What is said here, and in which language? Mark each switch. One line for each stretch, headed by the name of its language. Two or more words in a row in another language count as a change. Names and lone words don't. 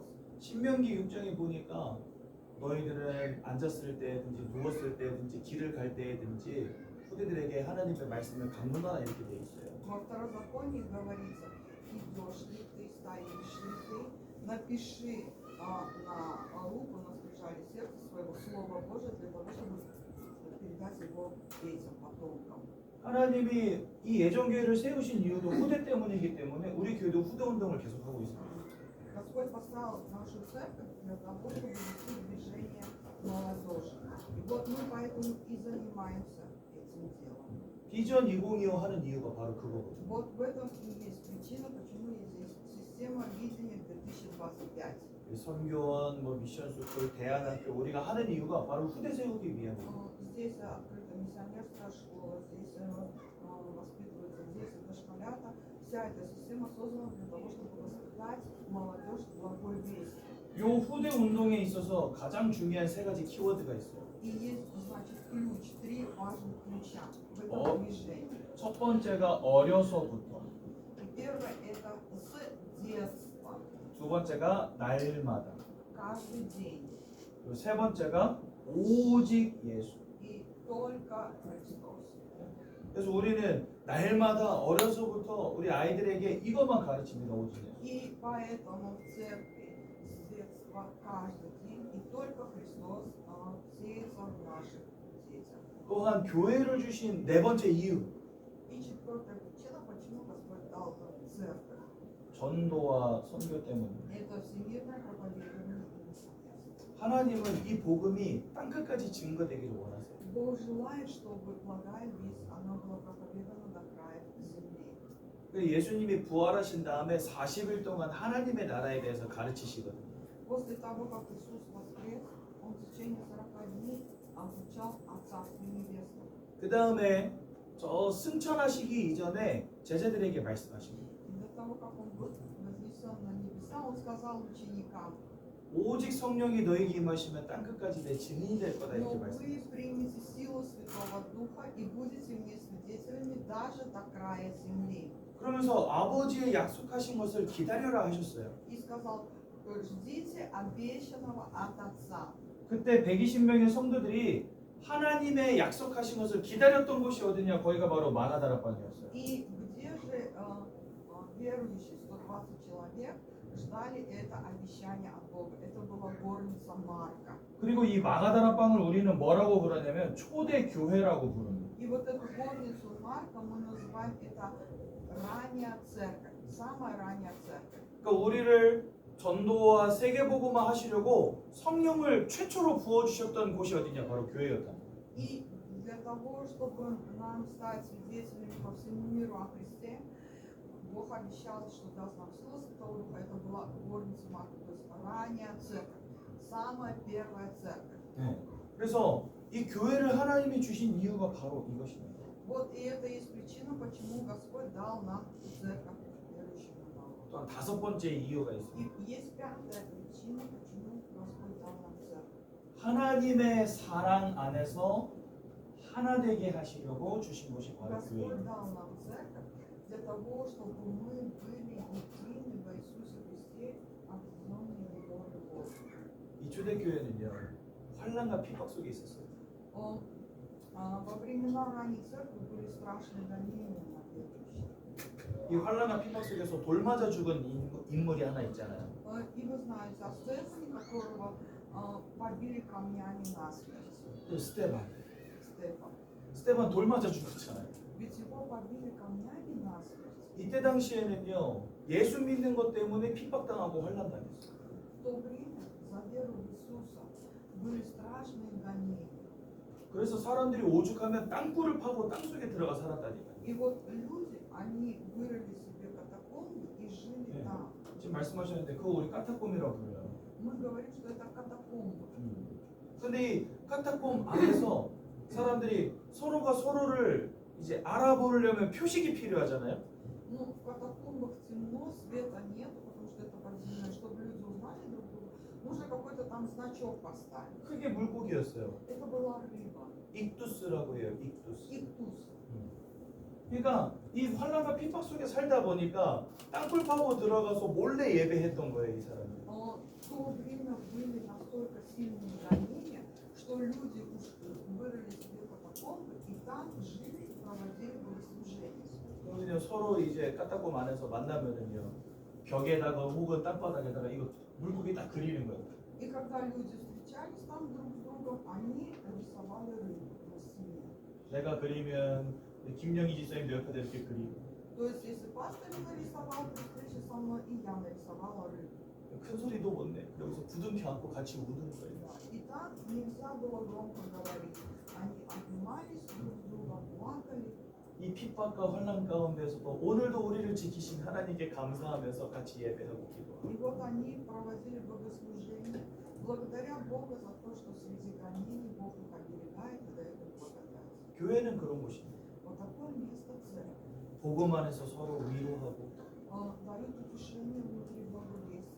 Korean: 신명기 6장에 보니까 너희들은 앉았을 때든지 누웠을 때든지 길을 갈 때든지 후대들에게 하나님의 말씀을 강론하라 이렇게 돼 있어요.
Russian: Во Второзаконии говорится, идешь ли ты, стоишь ли ты, напиши на руку, на скрижали сердца своего Слова Божия для того, чтобы передать его детям, потомкам.
Korean: 하나님이 이 예정교회를 세우신 이유도 후대 때문이기 때문에 우리 교회도 후대 운동을 계속하고 있습니다.
Russian: Господь поставил нашу церковь для того, чтобы вести движение молодежи. И вот мы поэтому и занимаемся этим делом.
Korean: 비전 2025 하는 이유가 바로 그거거든요.
Russian: Вот в этом и есть причина, почему есть система видения 2025.
Korean: 선교원,
English: mission school,
Korean: 대안학교 우리가 하는 이유가 바로 후대 세우기 위함이에요.
Russian: Здесь открыта миссионерская школа, здесь воспитываются дети, дошколята. Вся эта система создана для того, чтобы воспитать молодежь в благой вести.
Korean: 요 후대 운동에 있어서 가장 중요한 세 가지 키워드가 있어요.
Russian: И есть, значит, ключ, три важных ключа в этом движении.
Korean: 첫 번째가 어려서부터,
Russian: И первое это с детства,
Korean: 두 번째가 날마다,
Russian: каждый день.
Korean: 그리고 세 번째가 오직 예수.
Russian: И только Христос.
Korean: 그래서 우리는 날마다 어려서부터 우리 아이들에게 이것만 가르칩니다. 오직에.
Russian: И поэтому в церкви с детства каждый день и только Христос сеется в наших детях.
Korean: 또한 교회를 주신 네 번째 이유,
Russian: И четвертая причина, почему Господь дал нам церковь.
Korean: 전도와 선교 때문입니다.
Russian: Это всемирное проповедование и миссионерство.
Korean: 하나님은 이 복음이 땅끝까지 증거되기를 원하세요.
Russian: Бог желает, чтобы благая весть, она была проповедана до края земли.
Korean: 예수님이 부활하신 다음에 40일 동안 하나님의 나라에 대해서 가르치시거든요.
Russian: После того, как Иисус воскрес, Он в течение 40 дней обучал о Царстве Небесном.
Korean: 그 다음에 저 승천하시기 이전에 제자들에게 말씀하십니다.
Russian: И до того, как Он был вознесен на небеса, Он сказал ученикам:
Korean: 오직 성령이 너에게 임하시면 땅끝까지 내 증인이 될 거다
Russian: но
Korean: 이렇게
Russian: вы
Korean: 말씀하셨어요.
Russian: примете силу Святого Духа и будете мне свидетелями даже до края земли.
Korean: 그러면서 아버지의 약속하신 것을 기다려라 하셨어요.
Russian: И сказал: ждите обещанного от Отца.
Korean: 그때 120명의 성도들이 하나님의 약속하신 것을 기다렸던 곳이 어디냐? 거기가 바로 마가다락방이었어요.
Russian: И где же верующие, 120 человек, ждали это обещание от Бога? Это была горница Марка.
Korean: 그리고 이 마가다락방을 우리는 뭐라고 부르냐면 초대 교회라고 부릅니다.
Russian: И вот эту горницу Марка мы называем это ранняя церковь, самая ранняя церковь.
Korean: 그러니까 우리를 전도와 세계복음화 하시려고 성령을 최초로 부어주셨던 곳이 어디냐? 바로 교회였다.
Russian: И для того, чтобы нам стать свидетелями по всему миру о Христе, Бог обещал, что даст нам силу Святого Духа. Это была горница Марка, то есть ранняя церковь, самая первая церковь.
Korean: 네. 그래서 이 교회를 하나님이 주신 이유가 바로 이것입니다.
Russian: Вот и это есть причина, почему Господь дал нам церковь верующим народу.
Korean: 또한 다섯 번째 이유가 있습니다.
Russian: И есть пятая причина, почему Господь дал нам церковь.
Korean: 하나님의 사랑 안에서 하나 되게 하시려고 주신 곳이 바로
Russian: Господь
Korean: 교회입니다.
Russian: дал нам церковь для того, чтобы мы были едины во Иисусе Христе, объединенные Его любовью.
Korean: 이 초대교회는요 환난과 핍박 속에 있었어요.
Russian: Во времена ранней церкви были страшные гонения на верующих.
Korean: 이 환난과 핍박 속에서 돌 맞아 죽은 인물이 하나 있잖아요.
Russian: И вы знаете о Стефане, которого побили камнями насмерть.
Korean: 그 스테반.
Russian: Стефан.
Korean: 스테반 돌 맞아 죽었잖아요.
Russian: Ведь его побили камнями насмерть.
Korean: 이때 당시에는요 예수 믿는 것 때문에 핍박당하고 환난 당했어요.
Russian: В то время за веру в Иисуса были страшные гонения.
Korean: 그래서 사람들이 오죽하면 땅굴을 파고 땅 속에 들어가 살았다니까요.
Russian: И вот люди, они вырыли себе катакомбы и жили
Korean: 네.
Russian: там.
Korean: 지금 말씀하셨는데 그거 우리 까타콤이라고 불러요.
Russian: Мы говорим, что это катакомбы.
Korean: 근데 이 카타콤 안에서 사람들이 서로가 서로를 이제 알아보려면 표식이 필요하잖아요.
Russian: Ну, в катакомбах темно, света нет, потому что это подземное. Чтобы люди узнали друг друга, нужно какой-то там значок поставить.
Korean: 크게 물고기였어요.
Russian: Это была рыба.
Korean: 익두스라고 해요. 익두스.
Russian: Иктус.
Korean: 그러니까 이 환란과 핍박 속에 살다 보니까 땅굴 파고 들어가서 몰래 예배했던 거예요, 이 사람이.
Russian: В то время были настолько сильные гонения, что люди уж вырыли себе катакомбы и там жили и проводили богослужения.
Korean: 그러면요 서로 이제 까딱곰 안에서 만나면은요 벽에다가 혹은 땅바닥에다가 이거 물고기 딱 그리는 거예요.
Russian: И когда люди встречались там друг с другом, они рисовали рыбу на стене.
Korean: 내가 그리면 김영희 집사님도 옆에다 이렇게 그리고
Russian: То есть, если пастор нарисовал при встрече со мной, и я нарисовала рыбу.
Korean: 큰 소리도 못 내. 여기서 부둥켜 안고 같이 우는 거예요.
Russian: И так нельзя было громко говорить. Они обнимались друг с другом, плакали.
Korean: 이 핍박과 환란 가운데서도 오늘도 우리를 지키신 하나님께 감사하면서 같이 예배하고 기도하고
Russian: И вот они проводили богослужение, благодаря Богу за то, что среди гонений Бог их оберегает и дает им благодать.
Korean: 교회는 그런 곳입니다.
Russian: Вот такое место церкви.
Korean: 복음 안에서 서로 위로하고
Russian: Дают утешение внутри благовестия,